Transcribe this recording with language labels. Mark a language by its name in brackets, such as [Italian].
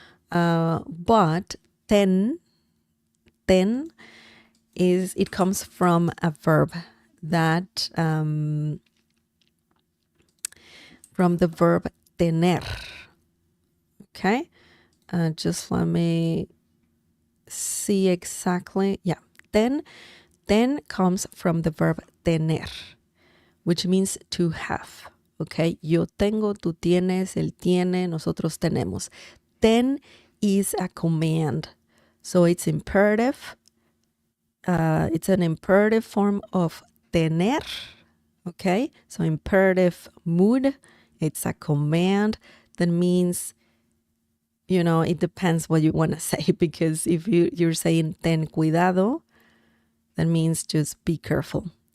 [English] But ten it comes from a verb that, from the verb tener. Okay, just let me see exactly. Yeah, ten comes from the verb tener, which means to have. [Spanish] Okay, yo tengo, tú tienes, él tiene, nosotros tenemos. [English] Ten is a command, so it's imperative. It's an imperative form of tener. Okay, so imperative mood. It's a command that means, it depends what you want to say, because if you're saying [Spanish] ten cuidado, [English] that means just be careful.